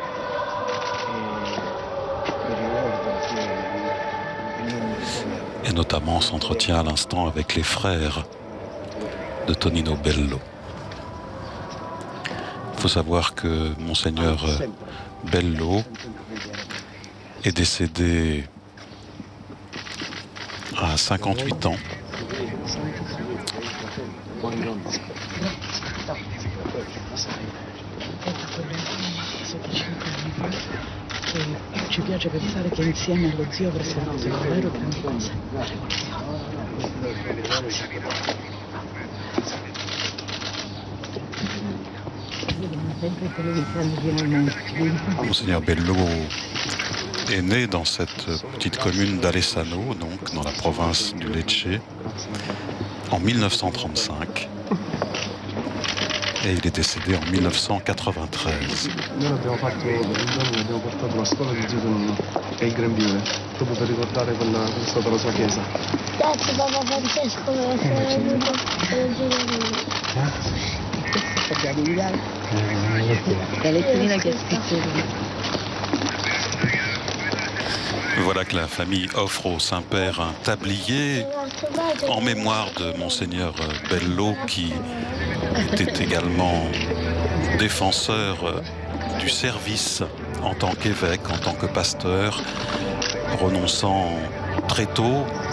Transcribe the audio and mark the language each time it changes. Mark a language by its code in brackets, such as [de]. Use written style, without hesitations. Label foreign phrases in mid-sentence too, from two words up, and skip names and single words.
[fr] Et notamment s'entretient à l'instant avec les frères de Tonino Bello. Il faut savoir que Monseigneur Bello est décédé à 58 ans. [it] Ci piace pensare che insieme allo zio avreste fatto davvero grandi cose. [fr] Monseigneur Bello est né dans cette petite commune d'Alessano, donc dans la province du Lecce, en 1935. Et il est décédé en 1993. [it] Noi abbiamo fatto il giorno, abbiamo portato la scuola di zio Tonino, che è il grembiule, proprio per ricordare quella che è stata la sua chiesa. Grazie Papa Francesco per essere venuto per il giorno. Sappiamo di dare la letterina che ha scritto. [fr] Voilà que la famille offre au Saint-Père un tablier en mémoire de Monseigneur Bello, qui était également défenseur du service en tant qu'évêque, en tant que pasteur, renonçant très tôt